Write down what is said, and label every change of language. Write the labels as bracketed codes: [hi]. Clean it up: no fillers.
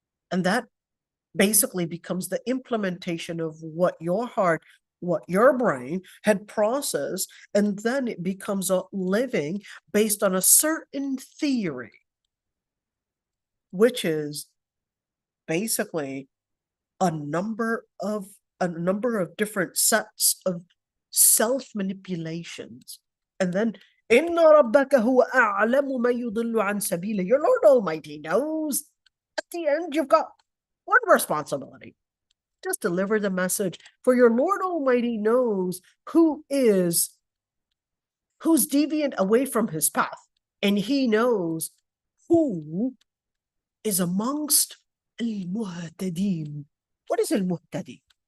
[en] And that basically becomes the implementation of what your heart, what your brain had processed, and then it becomes a living based on a certain theory, which is basically a number of different sets of self-manipulations. And then [ar] إِنَّ رَبَّكَ هُوَ أَعْلَمُ مَن يُضِلُّ عَن سَبِيلِهِ. [en] Your Lord Almighty knows. At the end, you've got one responsibility. Just deliver the message, for your Lord Almighty knows who's deviant away from his path, and he knows who is amongst al-muhtadin. What is al-muhtadi?